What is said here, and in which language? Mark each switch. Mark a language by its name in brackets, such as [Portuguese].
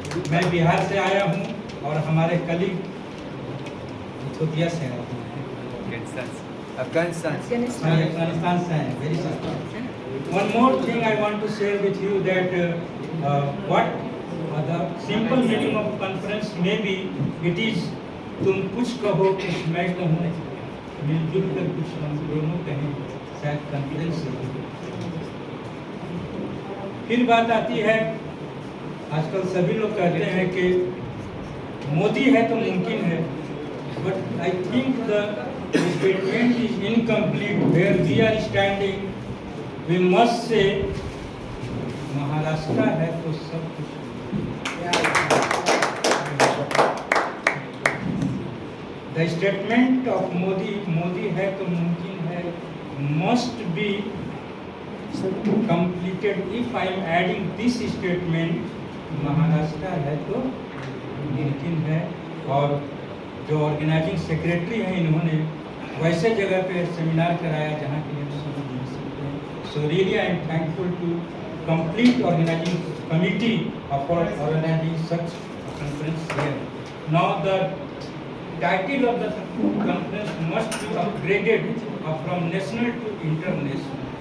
[Hindi] मैं बिहार से आया हूँ और हमारे कलीग इथियोपिया से आए हैं। [English] Afghanistan. [Hindi] Afghanistan से आए हैं। [English] Very good. One more thing I want to share with you that what the simple meaning of conference may be, it is [Hindi] तुम कुछ कहो कुछ मैं कहूँ, मिलजुल कर कुछ हम दोनों कहें, शायद कॉन्फ्रेंस से। फिर बात आती है, आजकल सभी लोग कहते हैं कि मोदी है तो मुमकिन है, [English] But I think the statement is incomplete where we are standing. We must say [Hindi] Maharashtra है तो सब कुछ। [English] The statement of Modi [Hindi] है तो मुमकिन है, [English] must be completed. If I am adding this statement, [Hindi] Maharashtra है तो मुमकिन है। और जो ऑर्गेनाइजिंग सेक्रेटरी हैं, इन्होंने वैसे जगह पे सेमिनार कराया जहाँ की हम समझ नहीं सकते हैं। [English] So really I am thankful to complete organizing committee for organizing such a conference here. Now the title of the conference must be upgraded from national to international.